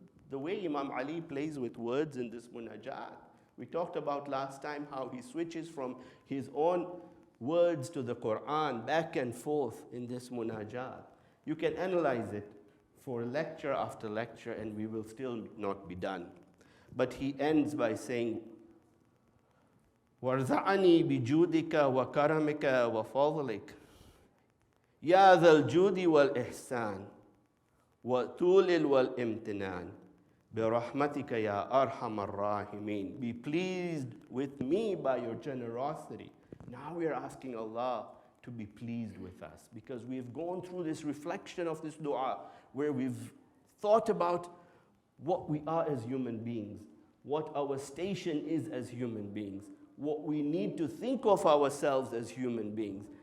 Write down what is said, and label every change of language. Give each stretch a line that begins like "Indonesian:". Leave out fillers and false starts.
English: The way Imam Ali plays with words in this Munajat, we talked about last time how he switches from his own words to the Quran back and forth in this Munajat. You can analyze it for lecture after lecture and we will still not be done.
Arabic: But he ends by saying, وَارْزَعَنِي بِجُودِكَ وَكَرَمِكَ وَفَضْلِكَ يَا ذَا الْجُودِ وَالْإِحْسَانِ وَطُولِ وَالْإِمْتِنَانِ برحمتك يا أرحم الراحمين.
English: Be pleased with me by your generosity. Now we are asking Allah to be pleased with us, because we've gone through this reflection of this dua where we've thought about what we are as human beings, what our station is as human beings, what we need to think of ourselves as human beings.